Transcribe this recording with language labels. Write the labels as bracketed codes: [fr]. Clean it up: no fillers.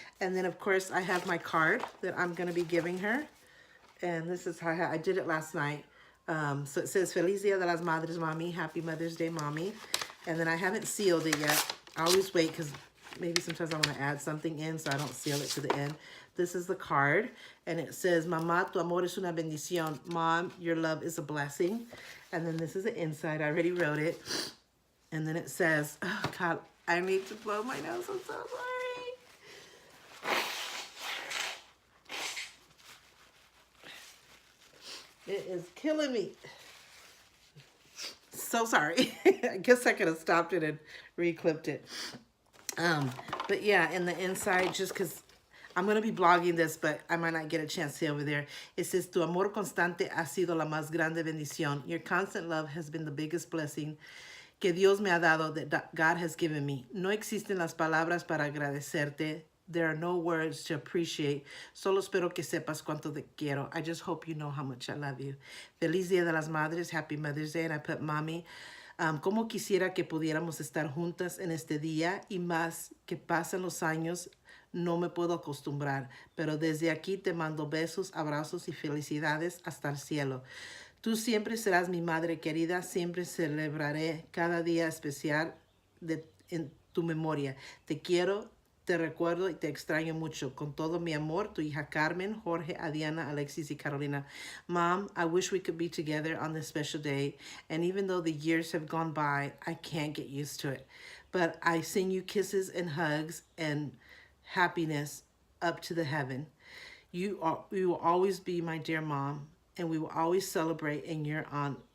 [en] And then, of course, I have my card that I'm going to be giving her. And this is how I did it last night. So it says, [es] Feliz Dia de las Madres, [en] Mommy. Happy Mother's Day, Mommy. And then I haven't sealed it yet. I always wait because maybe sometimes I want to add something in, so I don't seal it to the end. This is the card. And it says, [es] Mamá, tu amor es una bendición. [en] Mom, your love is a blessing. And then this is the inside. I already wrote it. And then it says, oh, God, I need to blow my nose. I'm so sorry. It is killing me. So sorry. I guess I could have stopped it and re-clipped it. But yeah, in the inside, just because I'm going to be blogging this, but I might not get a chance to see over there. It says, [es] Tu amor constante ha sido la más grande bendición. [en] Your constant love has been the biggest blessing [es] que Dios me ha dado, [en] that God has given me. [es] No existen las palabras para agradecerte. [en] There are no words to appreciate. [es] Solo espero que sepas cuánto te quiero. [en] I just hope you know how much I love you. [es] Feliz Dia de las Madres. [en] Happy Mother's Day. And I put Mommy. [es] Como quisiera que pudiéramos estar juntas en este día, y más que pasan los años, no me puedo acostumbrar. Pero desde aquí te mando besos, abrazos y felicidades hasta el cielo. Tú siempre serás mi madre querida. Siempre celebraré cada día especial en tu memoria. Te quiero. Te recuerdo y te extraño mucho. Con todo mi amor, tu hija Carmen, Jorge, Adriana, Alexis, y Carolina. [en] Mom, I wish we could be together on this special day. And even though the years have gone by, I can't get used to it. But I send you kisses and hugs and happiness up to the heaven. You will always be my dear mom, and we will always celebrate in your honor.